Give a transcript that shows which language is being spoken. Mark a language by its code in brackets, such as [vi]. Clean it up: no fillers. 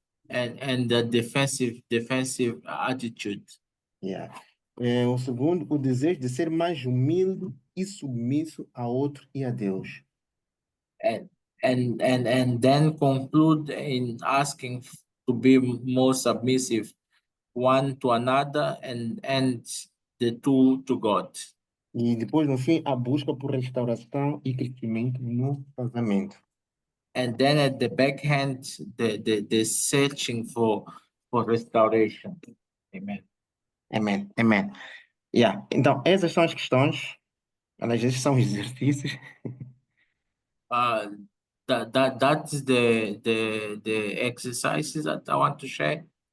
[en] and the defensive attitude. Yeah. [pt] O segundo, o desejo de ser mais humilde e submisso a outro e a Deus. [en] And then conclude in asking to be more submissive one to another and the two to God. [pt] E depois, no fim, a busca por restauração e crescimento no casamento. [en] And then at the backhand, the searching for restoration. Amen. [pt] Amém, amém. Yeah. Então, essas são as questões, às vezes são exercícios. [en] That's the exercises that I want to share.